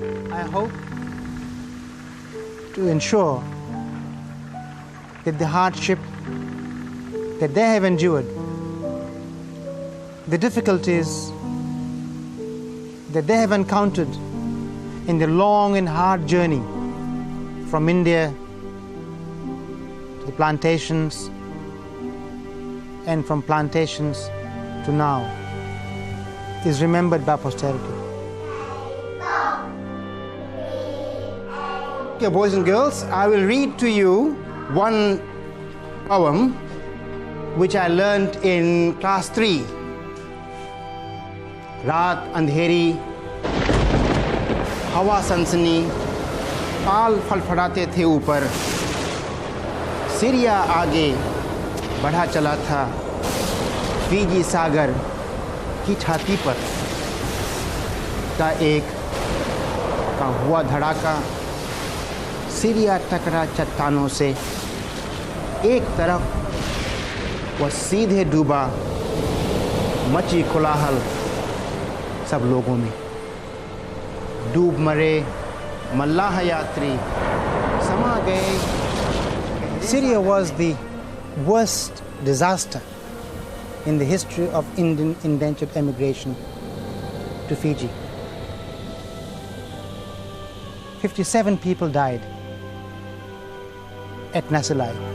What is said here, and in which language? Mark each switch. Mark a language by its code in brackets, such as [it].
[en] I hope to ensure that the hardship that they have endured, the difficulties that they have encountered in the long and hard journey from India to the plantations and from plantations to now, is remembered by posterity. Okay, boys and girls, I will read to you one poem which I learned in class 3. [hi] रात अंधेरी, हवा सनसनी, ताल फड़फड़ाते थे ऊपर, Syria आगे बढ़ा चला था, फीजी सागर की छाती पर का एक का हुआ धड़ाका, सीरिया टकरा चट्टानों से, एक तरफ वह सीधे डूबा, मची कोलाहल सब लोगों में, डूब मरे मल्लाह यात्री समा गए. [en] Syria was the worst disaster in the history of Indian indentured emigration to Fiji. 57 people died at Nasilai.